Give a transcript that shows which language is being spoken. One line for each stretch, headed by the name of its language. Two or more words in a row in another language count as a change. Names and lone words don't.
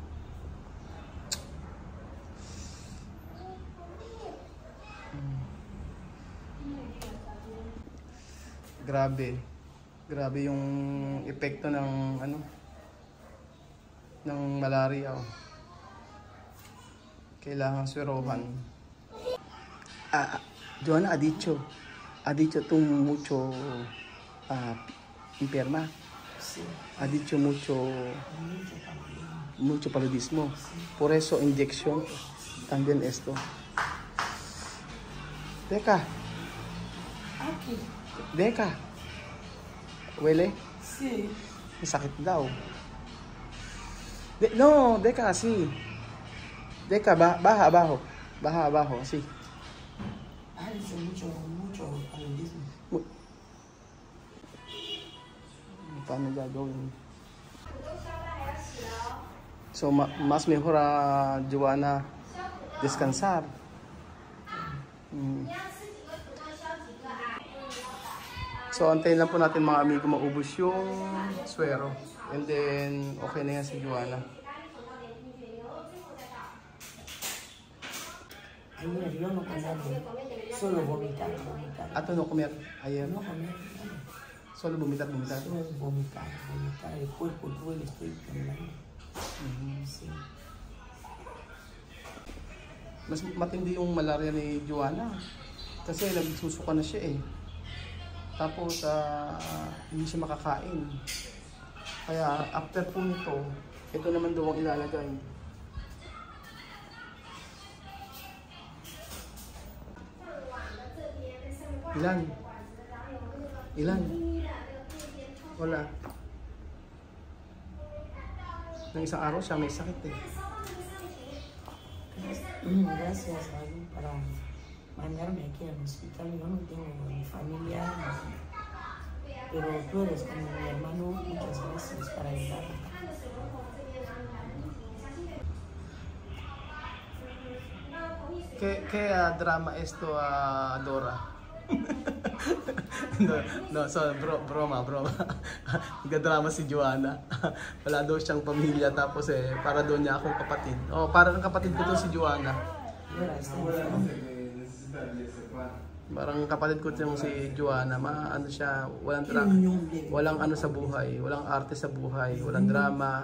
Filipino: Grabe yung epekto ng ano, ng malaria. Kailangan swerohan.
Spanish: Joanna ha dicho tú mucho enferma. Sí. Ha dicho mucho paludismo. Por eso inyección también esto. Deca. Aquí. Deca. Huele? Sí.
Filipino: Masakit daw.
Spanish: No, Deca, sí. Deca, baja abajo, sí. Dice mucho paludismo.
Filipino: Paano gagawin?
Spanish: So, mas mejor Joanna descansar.
Filipino: So, antayin lang po natin mga amigo maubos yung suero.
English: And then,
Filipino: okay na yan si Joanna.
Spanish: Ayer yo no comía, solo vomitar. Ato no comer ayer. No comía, Solo vomitar. solo vomitar. El cuerpo duele, estoy temblando. Sí.
Filipino: Mas matindi yung malaria ni Joanna. Kasi nagsusuka na siya eh. Tapos hindi siya makakain. Kaya after po nito, ito naman daw ang ilalagay. Ilan? Wala. Nang isang araw siya may sakit eh.
Spanish: Gracias a Dios para mandarme aquí al hospital. Yo no tengo ni familia, pero tú eres como mi hermano. Muchas gracias para ayudarme. ¿Qué drama esto, Dora? no, so broma.
Filipino: Nagdrama si Joanna. Wala daw siyang pamilya, tapos para daw niya akong kapatid. Oh, parang kapatid ko to si Joanna. Parang kapatid ko yung si Joanna. Ano siya, walang ano sa buhay, walang arte sa buhay, walang drama.